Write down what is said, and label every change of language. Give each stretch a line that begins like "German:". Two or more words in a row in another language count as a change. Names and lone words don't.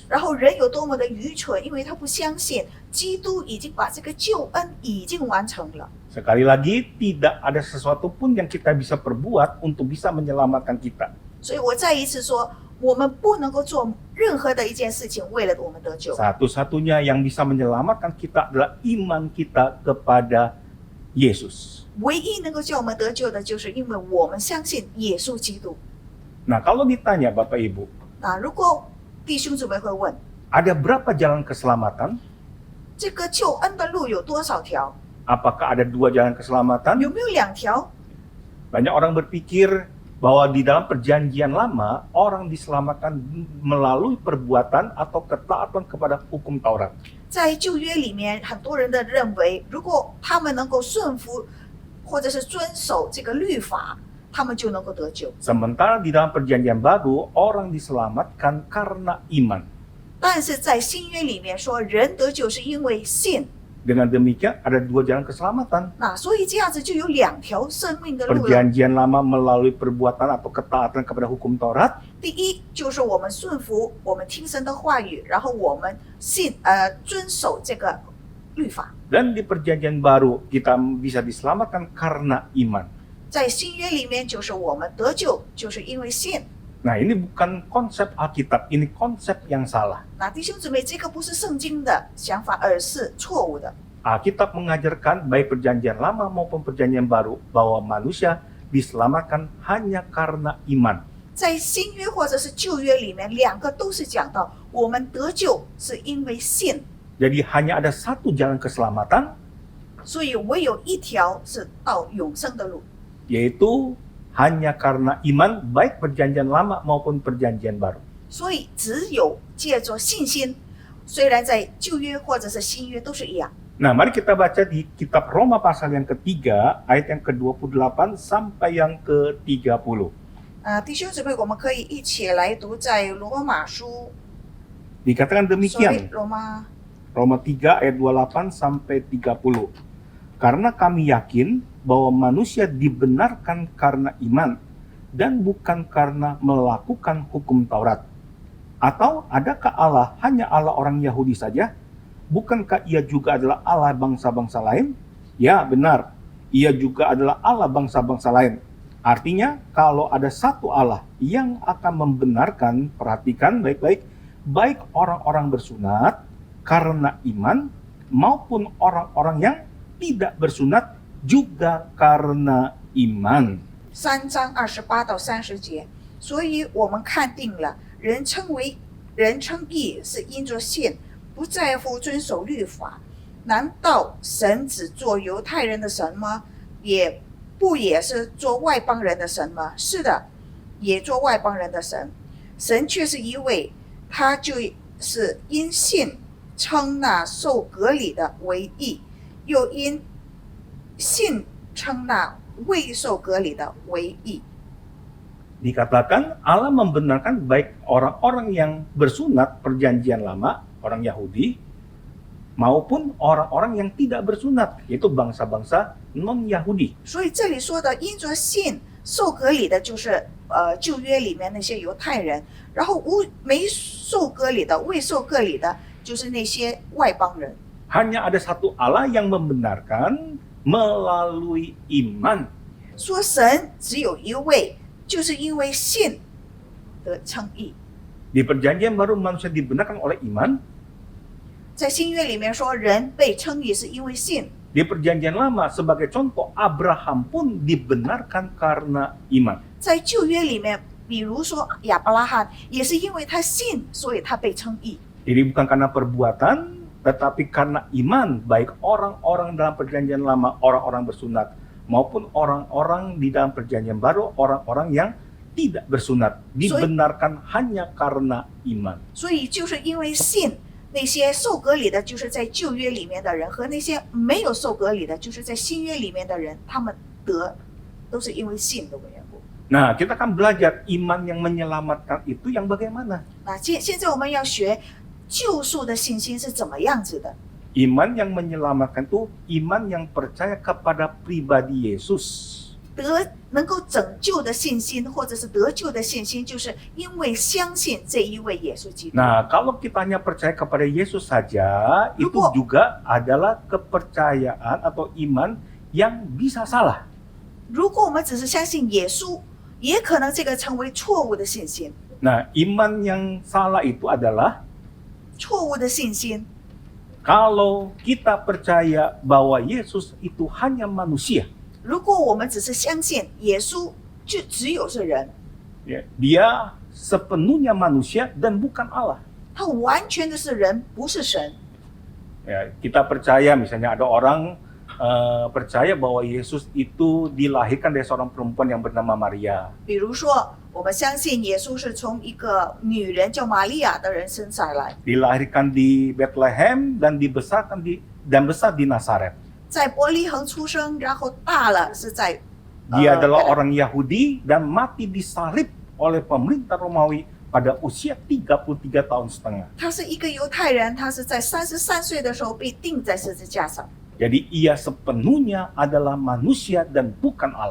Chinese: 然后人有多么的愚蠢，因为他不相信基督已经把这个救恩已经完成了。
Indonesian: Sekali lagi, tidak ada sesuatu pun yang kita bisa perbuat untuk bisa menyelamatkan kita.
Chinese: 所以我再一次说，我们不能够做任何的一件事情为了我们得救。
Indonesian: Satu-satunya yang bisa menyelamatkan kita adalah iman kita kepada Yesus.
Chinese: 唯一能够叫我们得救的，就是因为我们相信耶稣基督。
Indonesian: Nah, kalau ditanya Bapak Ibu,
Chinese: 那如果弟兄姊妹会问，
Indonesian: ada berapa jalan keselamatan?
Chinese: 这个救恩的路有多少条？
Indonesian: Apakah ada 2 jalan keselamatan?
Chinese: 有没有2条？
Indonesian: Banyak orang berpikir bahwa di dalam perjanjian lama, orang diselamatkan melalui perbuatan atau ketaatan kepada hukum Taurat.
Chinese: 在旧约里面，很多人的认为，如果他们能够顺服或者是遵守这个律法，他们就能够得救。
Indonesian: Sementara di dalam perjanjian baru, orang diselamatkan karena iman.
Chinese: 但是在新约里面说，人得救是因为信。
Indonesian: Dengan demikian, ada 2 jalan keselamatan.
Chinese: 那所以这样子就有2条生命的路了。
Indonesian: Perjanjian lama melalui perbuatan atau ketaatan kepada hukum Taurat.
Chinese: 第一就是我们顺服，我们听神的话语，然后我们遵守这个律法。
Indonesian: Dan di perjanjian baru, kita bisa diselamatkan karena iman.
Chinese: 在新约里面，就是我们得救，就是因为信。
Indonesian: Nah, ini bukan konsep Alkitab, ini konsep yang salah.
Chinese: 那弟兄姊妹，这个不是圣经的想法，而是错误的。
Indonesian: Alkitab mengajarkan baik perjanjian lama maupun perjanjian baru bahwa manusia diselamatkan hanya karena iman.
Chinese: 在新约或者是旧约里面，2个都是讲到我们得救是因为信，
Indonesian: Jadi hanya ada 1 jalan keselamatan,
Chinese: 所以唯有一条是到永生的路，
Indonesian: yaitu hanya karena iman baik perjanjian lama maupun perjanjian baru.
Chinese: 所以只有借着信心，虽然在旧约或者是新约都是一样。
Indonesian: Nah, mari kita baca di kitab Roma pasal yang ketiga, ayat yang ke-28 sampai yang ke-30.
Chinese: 弟兄姊妹，我们可以一起来读在罗马书，
Indonesian: Dikatakan demikian,
Chinese: 罗马
Indonesian: Roma 3 ayat 28 sampai 30. Karena kami yakin bahwa manusia dibenarkan karena iman dan bukan karena melakukan hukum Taurat. Atau adakah Allah hanya Allah orang Yahudi saja? Bukankah ia juga adalah Allah bangsa-bangsa lain? Ya, benar. Ia juga adalah Allah bangsa-bangsa lain. Artinya, kalau ada satu Allah yang akan membenarkan, perhatikan baik-baik, baik orang-orang bersunat karena iman maupun orang-orang yang tidak bersunat juga karena iman.
Chinese: 3 章28到30节，所以我们看定了，人称义是因着信，不在乎遵守律法。难道神只做犹太人的神吗？也是做外邦人的神吗？是的，也做外邦人的神。神却是一位，他就是因信称那受割礼的为义，又因信称那未受割礼的为义。
Indonesian: Dikatakan Allah membenarkan baik orang-orang yang bersunat perjanjian lama, orang Yahudi, maupun orang-orang yang tidak bersunat, yaitu bangsa-bangsa non-Yahudi.
Chinese: 所以这里说的因着信受割礼的，就是旧约里面那些犹太人，然后没受割礼的、未受割礼的，就是那些外邦人。
Indonesian: Hanya ada satu Allah yang membenarkan melalui iman.
Chinese: 说神只有一位，就是因为信得称义。
Indonesian: Di perjanjian baru manusia dibenarkan oleh iman.
Chinese: 在新约里面说，人被称义是因为信。
Indonesian: Di perjanjian lama sebagai contoh Abraham pun dibenarkan karena iman.
Chinese: 在旧约里面，比如说亚伯拉罕，也是因为他信，所以他被称义。
Indonesian: Jadi bukan karena perbuatan, tetapi karena iman, baik orang-orang dalam perjanjian lama, orang-orang bersunat, maupun orang-orang di dalam perjanjian baru, orang-orang yang tidak bersunat, dibenarkan hanya karena iman.
Chinese: 所以就是因为信， 那些受割礼的，就是在旧约里面的人，和那些没有受割礼的，就是在新约里面的人，他们得都是因为信的缘故。
Indonesian: Nah, kita akan belajar iman yang menyelamatkan itu yang bagaimana.
Chinese: 那现在我们要学救赎的信心是怎么样子的。
Indonesian: Iman yang menyelamatkan itu iman yang percaya kepada pribadi Yesus.
Chinese: 能够拯救的信心，或者是得救的信心，就是因为相信这一位耶稣基督。
Indonesian: Nah, kalau kita hanya percaya kepada Yesus saja, itu Lupa. juga adalah kepercayaan atau iman yang bisa salah.
Chinese: 如果我们只是相信耶稣，也可能这个成为错误的信心。
Indonesian: Nah, iman yang salah itu adalah
Chinese: 错误的信心，
Indonesian: kalau kita percaya bahwa Yesus itu hanya manusia.
Chinese: 如果我们只是相信耶稣就只有是人，
Indonesian: Ya, dia sepenuhnya manusia dan bukan Allah.
Chinese: 他完全的是人，不是神。
Indonesian: Ya, kita percaya misalnya ada orang percaya bahwa Yesus itu dilahirkan dari seorang perempuan yang bernama Maria.
Chinese: 比如说，我们相信耶稣是从一个女人叫玛利亚的人生下来，
Indonesian: Dilahirkan di Bethlehem dan besar di Nazaret.
Chinese: 在伯利恒出生，然后大了是在
Indonesian: Dia adalah orang Yahudi dan mati disalib oleh pemerintah Romawi pada usia 33 tahun setengah.
Chinese: 他是一个犹太人，他是在33岁的时候被钉在十字架上，
Indonesian: Jadi ia sepenuhnya adalah manusia dan bukan Allah.